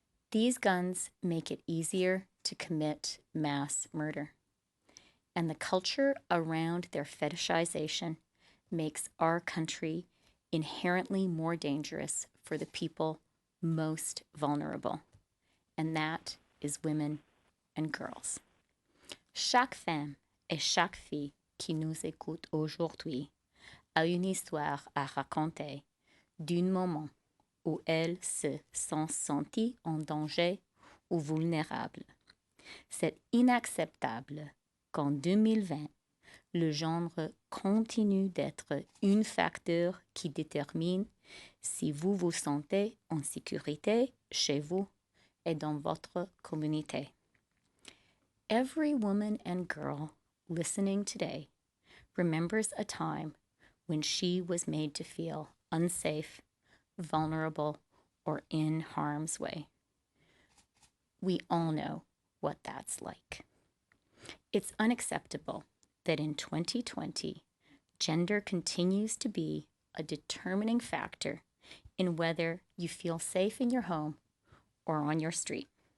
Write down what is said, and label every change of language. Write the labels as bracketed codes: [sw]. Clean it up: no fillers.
[en] These guns make it easier to commit mass murder, and the culture around their fetishization makes our country inherently more dangerous for the people most vulnerable, and that is women and girls. [fr] Chaque femme et chaque fille qui nous écoute aujourd'hui a une histoire à raconter d'un moment où elle se sent sentie en danger ou vulnérable. C'est inacceptable qu'en 2020, le genre continue d'être un facteur qui détermine si vous vous sentez en sécurité chez vous et dans votre communauté. [en] Every woman and girl listening today remembers a time when she was made to feel unsafe, vulnerable, or in harm's way. We all know what that's like. It's unacceptable that in 2020, gender continues to be a determining factor in whether you feel safe in your home or on your street.